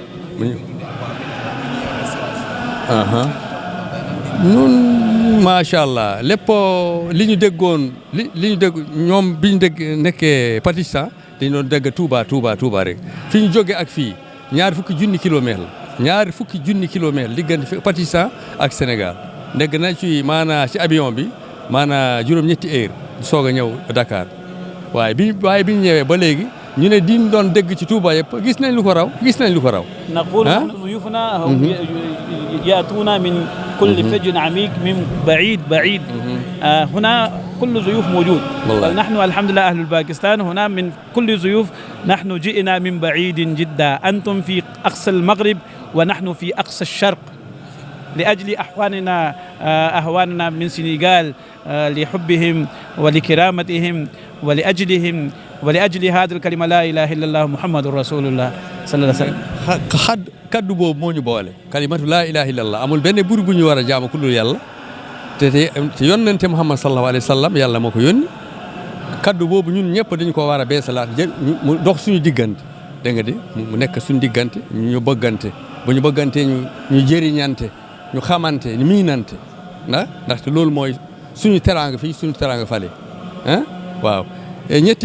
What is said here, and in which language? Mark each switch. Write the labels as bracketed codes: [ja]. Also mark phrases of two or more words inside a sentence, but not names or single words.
[wo] ñun [ar] ما شاء الله [wo] lépp li ñu déggoon li ñu dégg ñoom bi ñu dégg nekkee Pakistan dañu doon dégg Touba rek fi ñu jógee ak fii ñaari fukki junni kilomètre la ñaari fukki junni kilomètre diggante fi Pakistan ak Sénégal ndegg nañ ci maanaa ci avion bi maanaa juróom-ñetti heure soog a ñëw Dakar waaye bi ñu ñëwee ba léegi ñu ne diñ doon dégg ci Touba yëpp gis nañ lu ko raw [ar] نقول ضيوفنا هم يأتون من كل فج عميق من بعيد هنا كل ضيوف موجود نحن الحمد لله أهل باكستان هنا من كل ضيوف نحن جئنا من بعيد جدا أنتم في أقصى المغرب ونحن في أقصى الشرق لأجل أهواننا من سنغال لحبهم ولكرامتهم ولأجل هذه الكلمة لا إله إلا الله محمد رسول الله صلى الله عليه وسلم [wo] kaddu boobu moo ñu boole [ar] كلمة لا إله إلا الله [wo] amul benn bur bu ñu war a jaamu ku dul yàlla te yónnente Muhammad [ar] صلى الله عليه وسلم [wo] yàlla moo ko yónni kaddu boobu ñun ñëpp dañu ko war a beesalaat mu dox suñu diggante dégg nga di mu nekk suñu diggante ñu bëggante bu ñu bëggante ñu jëriñante ñu xamante ñu miinante ndaxte loolu mooy suñu teraanga fii suñu teraanga fale waaw ñeenti